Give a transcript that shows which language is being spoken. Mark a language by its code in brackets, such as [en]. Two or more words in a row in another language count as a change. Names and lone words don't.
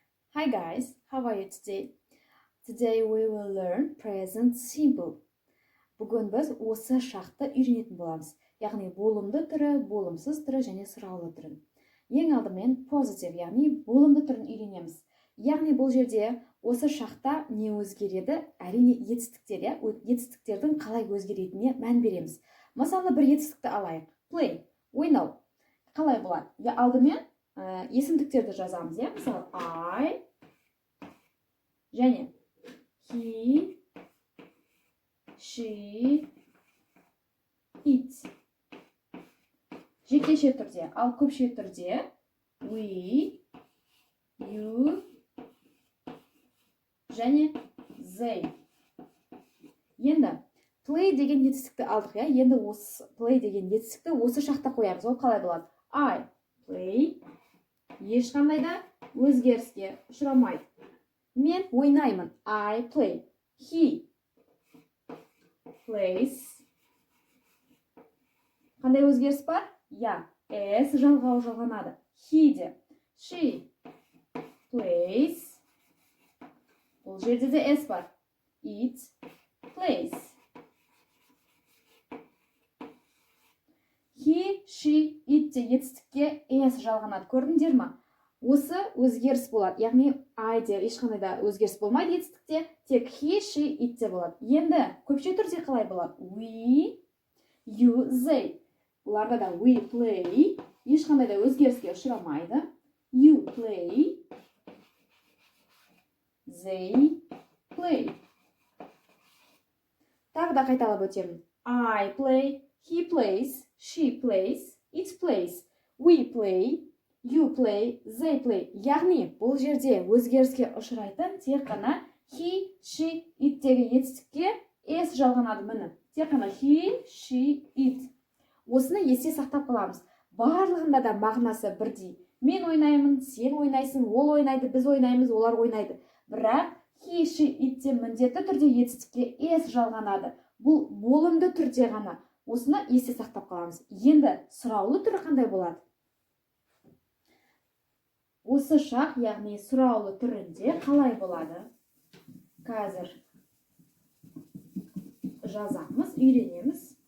[en] Hi guys, how are you today? Today we will learn present simple. [kk] Бүгін біз осы шақты үйренетін боламыз. Яғни болымды түрі, болымсыз түрі және сұраулы түрін. Ең алдымен positive, яғни болымды түрін үйренеміз. Яғни бұл жерде осы шақта не өзгереді? Әрине етістіктер, етістіктердің қалай өзгеретініне мән береміз. Мысалы бір етістікті алайық. Play, ойнау. Қалай болады? Алдымен есімдіктерді жазамыз, мысалы I және [en] he, she, it. [kk] Жекеше түрде, ал көпше түрде [en] we, you [kk] және they. Енді play деген етістікті алдық, енді осы play деген етістікті осы шақта қоямыз. Ол қалай болады? [en] I play [kk] ешқандай да өзгеріске ұшырамайды. Мен ойнаймын. [en] I play. He plays. [kk] Қандай өзгеріс бар? S жалғанады. He де. [en] She plays. [kk] Бұл жерде де S бар. [en] It plays. He, she, it [kk] де етістікке S жалғанады. Көрдіңдер ма? Осы өзгеріс болады. Яғни I де ешқандай да өзгеріс болмайды етістікте. Тек [en] he, she, it [kk] де болады. Енді көпше түрде қалай болады? [en] We, you, they. [kk] Бұларда да [en] we play. [kk] Ешқандай да өзгеріске ұшырамайды. [en] You play. They play. [kk] Тағы да қайталап өтемін. [en] I play. He plays. She plays. It plays. We play. You play, they play. [kk] Яғни бұл жерде өзгеріске ұшырайтын тек қана [en] he, she, it [kk] деген етістікке S жалғанады міне. Тек қана [en] he, she, it. [kk] Осыны есте сақтап қаламыз. Барлығында да мағынасы бірдей. Мен ойнаймын, сен ойнайсың, ол ойнайды, біз ойнаймыз, олар ойнайды. Бірақ [en] he, she, it [kk] те міндетті түрде етістікке S жалғанады. Бұл болымды түрде ғана. Осыны есте сақтап қаламыз. Енді сұраулы түрі қандай болады? Осы шақ, яғни сұраулы түрінде қалай болады? Қазір жазамыз, үйренеміз.